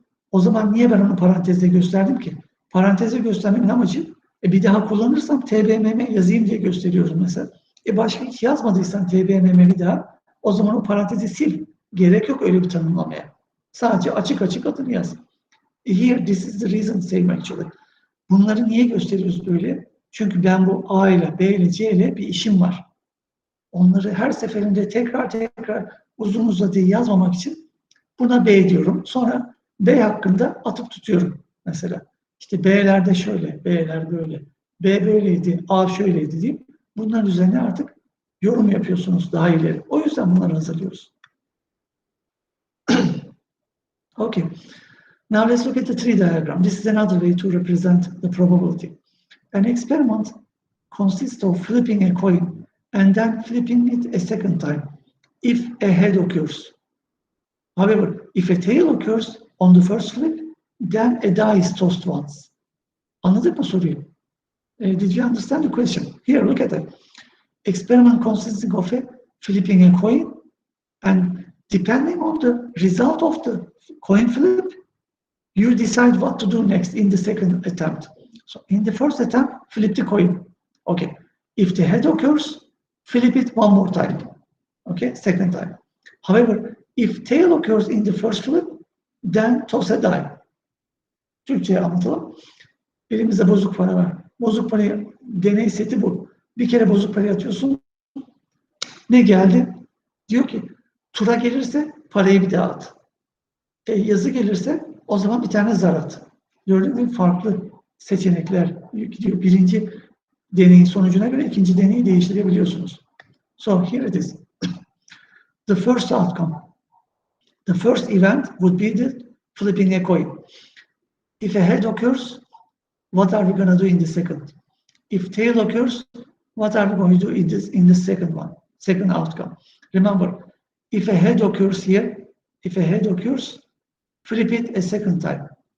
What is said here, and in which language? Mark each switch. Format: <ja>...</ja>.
<tr>O zaman niye ben onu parantezde gösterdim ki? Parantezde göstermemin amacı bir daha kullanırsam TBMM yazayım diye gösteriyorum mesela. Başka hiç yazmadıysan TBMM bir daha, o zaman o parantezi sil. Gerek yok öyle bir tanımlamaya. Sadece açık açık adını yaz.</tr> <en>Here, this is the reason same actually.</en> <tr>Bunları niye gösteriyoruz böyle? Çünkü ben bu A ile, B ile, C ile bir işim var. Onları her seferinde tekrar uzun uzadıya yazmamak için buna B diyorum. Sonra B hakkında atıp tutuyorum mesela. İşte B'lerde şöyle, B'ler böyle, B böyleydi, A şöyleydi deyip bunların üzerine artık yorum yapıyorsunuz daha ileri. O yüzden bunları hazırlıyoruz.</tr> <en>Okay. Now let's look at the tree diagram. This is another way to represent the probability. An experiment consists of flipping a coin and then flipping it a second time if a head occurs. However, if a tail occurs on the first flip, then a die is tossed once.</en> <tr>Anladık mı soruyu?</tr> <en>Did you understand the question? Here, look at it. Experiment consisting of flipping a coin, and depending on the result of the coin flip, You decide what to do next in the second attempt. So in the first attempt, flip the coin. Okay. If the head occurs, flip it one more time. Okay, second time. However, if tail occurs in the first flip, then toss a die.</en> <tr>Türkçe'ye anlatalım. Elimizde bozuk para var. Bozuk parayı, deney seti bu. Bir kere bozuk parayı atıyorsun. Ne geldi? Diyor ki, tura gelirse parayı bir daha at. Yazı gelirse o zaman bir tane zar at. Gördüğünüz gibi farklı seçenekler gidiyor. Birinci deneyin sonucuna göre ikinci deneyi değiştirebiliyorsunuz.</tr> <en>So here it is. The first outcome. The first event would be the flipping a coin. If a head occurs, what are we going to do in the second? If tail occurs, what are we going to do in the second one? Second outcome. Remember, if a head occurs here, if a head occurs, flip it a second time.</en>